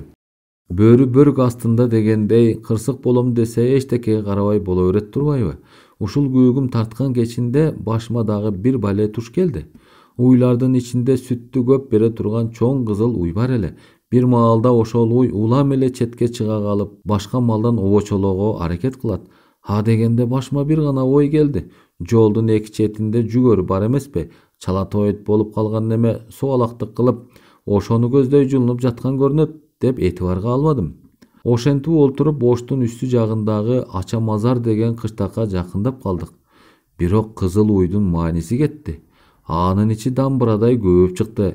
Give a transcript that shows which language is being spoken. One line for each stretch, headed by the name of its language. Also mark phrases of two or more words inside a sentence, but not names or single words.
Kyrgyz: Бөрү бөрк астында дегендей, кырсык болом десе эчтекеге карабай боло берет турбайбы? Ушул көгүм тарткан кечинде башыма дагы бир бале туш келди. Уйлардын ичинде сүттү көп бере турган чоң кызыл уй бар эле. Бир маалда ошол уй улам эле четке чыга калып, башка малдан обочолоого аракет кылат. Ха дегенде башыма бир гана ой келди. Жолдун эки четинде жүгөрү бар эмеспи? Чала тоет болуп калган неме суалактык кылып, ошону көздөй жылынып жаткан көрүнөт деп этибарга алмадым. Ошентип олтуруп оштун үстү жагындагы Ача Мазар деген кыштакка жакындап калдык. Бирок кызыл уйдун мааниси кетти. Анын ичи дамбырадай көбүп чыкты.